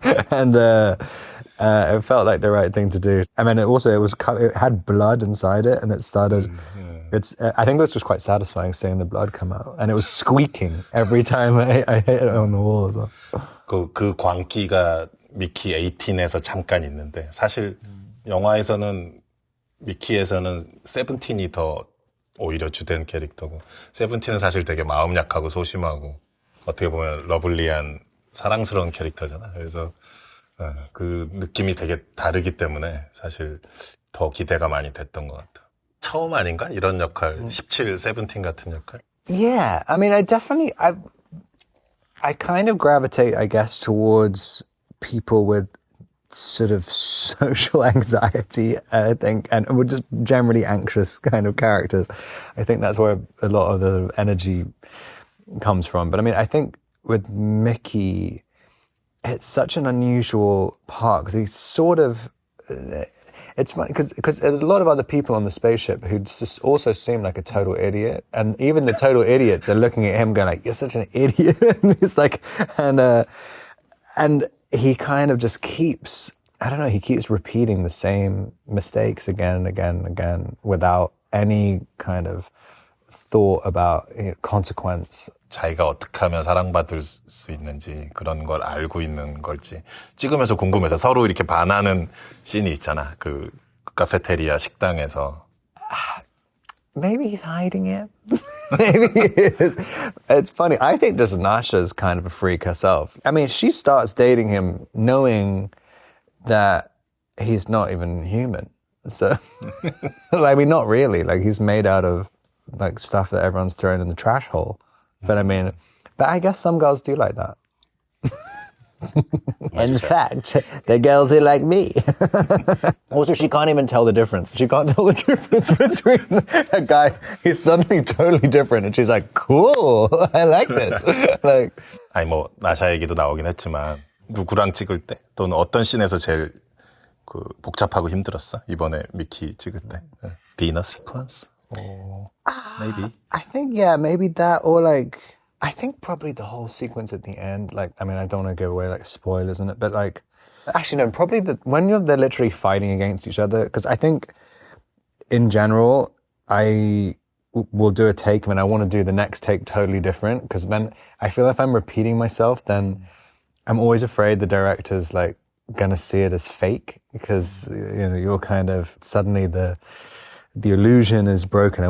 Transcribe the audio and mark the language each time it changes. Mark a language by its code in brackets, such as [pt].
[en] and it felt like the right thing to do. I mean, it had blood inside it, and it started. I think it was just quite satisfying seeing the blood come out, and it was squeaking every time I hit it on the wall as well. [ko] 그 광기가 미키 18에서 잠깐 있는데 사실 영화에서는 미키에서는 세븐틴이 더 오히려 주된 캐릭터고, 세븐틴은 사실 되게 마음 약하고 소심하고 어떻게 보면 러블리한 사랑스러운 캐릭터잖아. 그래서 그 느낌이 되게 다르기 때문에 사실 더 기대가 많이 됐던 것 같아. 처음 아닌가? 이런 역할, 17, 세븐틴 같은 역할? [en] Yeah, I mean, I kind of gravitate, I guess, towards people with sort of social anxiety, I think, and we're just generally anxious kind of characters. I think that's where a lot of the energy comes from. But I mean, I think with Mickey, it's such an unusual part because he's sort of, it's funny because a lot of other people on the spaceship who just also seem like a total idiot, and even the total idiots are looking at him going like, you're such an idiot. And he's like, and he kind of just keeps repeating the same mistakes again and again and again without any kind of thought about consequence. [ko] 자기가 어떻게 하면 사랑받을 수 있는지 그런 걸 알고 있는 걸지 찍으면서 궁금해서 서로 이렇게 반하는 씬이 있잖아. 그 카페테리아 식당에서. [en] Maybe he's hiding it. Maybe he is. It's funny. I think just Nasha's kind of a freak herself. I mean, she starts dating him knowing that he's not even human. So, I mean, not really. Like, he's made out of like stuff that everyone's thrown in the trash hole. But I mean, I guess some girls do like that. In fact, the girls are like me. Also, she can't even tell the difference. She can't tell the difference between a guy who's suddenly totally different, and she's like, "Cool, I like this." Like, [ko] 아니 뭐 나샤 얘기도 나오긴 했지만 누구랑 찍을 때 또는 어떤 씬에서 제일 그 복잡하고 힘들었어? 이번에 미키 찍을 때 디너 시퀀스? [en] Maybe. I think maybe that, or like. I think probably the whole sequence at the end, like, I mean, I don't want to give away like spoilers in it, but like, actually no, probably when they're literally fighting against each other, because I think in general, I will do a take and I want to do the next take totally different, because then I feel if I'm repeating myself, then I'm always afraid the director's like gonna see it as fake, because you're kind of suddenly the illusion is broken.